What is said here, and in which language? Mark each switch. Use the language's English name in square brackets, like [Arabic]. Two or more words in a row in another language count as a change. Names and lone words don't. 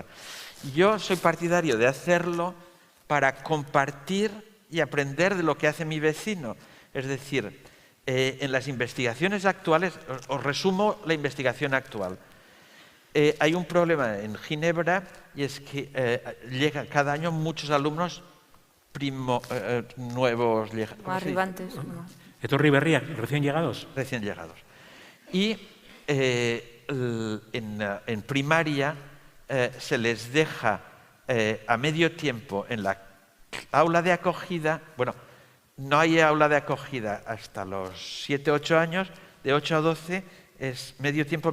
[Spanish] Yo soy partidario de hacerlo para compartir y aprender de lo que hace mi vecino. Es decir, en las investigaciones actuales, os resumo la investigación actual. Hay un problema en Ginebra y es que llegan cada año muchos alumnos nuevos. Arribantes. [Basque] Etorri berriak, [Spanish] recién llegados. Recién llegados. Y en primaria se les deja a medio tiempo en la aula de acogida. Bueno, no hay aula de acogida hasta los 7, 8 años, de 8 a 12 es medio tiempo.